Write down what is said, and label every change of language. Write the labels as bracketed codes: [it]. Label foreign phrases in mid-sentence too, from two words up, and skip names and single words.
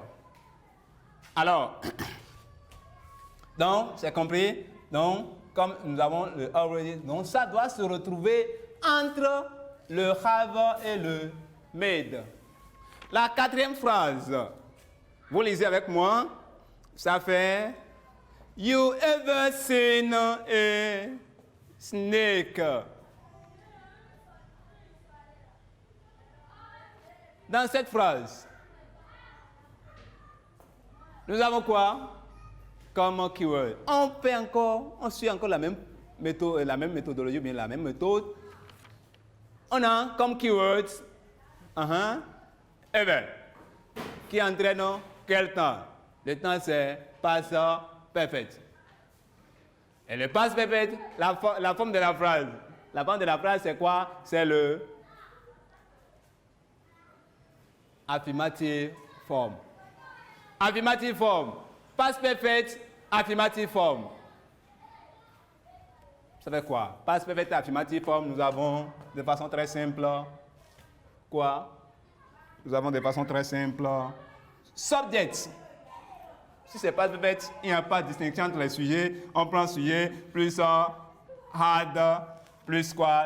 [fr] Alors, donc, c'est compris? Donc, comme nous avons le already, donc ça doit se retrouver entre le have et le made. [en] La quatrième phrase, vous lisez avec moi, ça fait You ever seen a snake? [fr] Dans cette phrase, nous avons quoi comme keyword? On suit encore la même méthodologie, bien la même méthode. On a comme keywords ever, qui entraîne quel temps? Le temps c'est [en] past perfect. [fr] Et le [en] past perfect, [fr] la forme de la phrase. La forme de la phrase c'est quoi? C'est le [en] affirmative form. Affirmative form. Past perfect, affirmative form. [fr] Ça fait quoi? [en] Past perfect, affirmative form, [fr] nous avons de façon très simple quoi? Nous avons de façon très simple subject. Si c'est past perfect, il n'y a pas de distinction entre les sujets. On prend sujet plus had plus quoi?